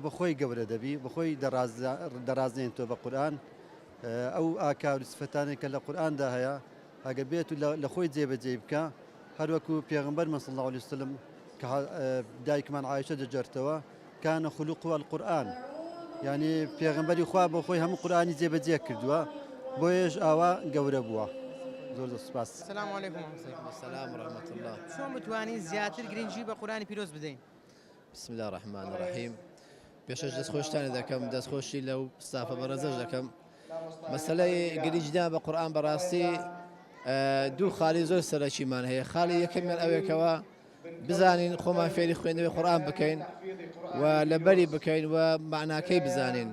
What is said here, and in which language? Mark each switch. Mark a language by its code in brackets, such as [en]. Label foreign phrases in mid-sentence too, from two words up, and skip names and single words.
[ckb] بەخۆی گەورە دەبی بەخۆی دەڕازێنێتەوە بە قورآن ئەو ئاکار و سفەتانێک کە لە قورآندا هەیە ئەگە بێت و لە خۆی جێبەجێ بکە هەروەکو پێغەمبەر [ar] صلی الله علیه وسلم [ckb] کە دایکمان عایشە دەجێرتەوە [ar] کانە خولوقه القورآن [ckb] یعنی پێغەمبەری خوا بۆ خۆی هەموو قورآنی جێبەجێ کردووە بۆیەش ئاوا گەورە بووە. زۆر سپاس. [ar] سلام علیکم. سلام ورحمة الله. [ckb] چۆن بتوانین زیاتر گرنگی بە قورآانی پیرۆز بدەین؟ [ar] بسم الله الرحمن الرحیم. [ckb] پێشەش دەستخۆشتانی دەکەم دەستخۆشی لەو ستافە بەڕێزەش دەکەم. مەسەلەی گرنگیدان بە قورآن بەڕاستی دوو خاڵی زۆر سەرەکیمان هەیە. خاڵی یەکەمیان ئەوەیەکەوە بزانین خۆمان فێری خوێندنەوەی قورآن بکەین و لەبەری بکەین و معناکەی بزانین.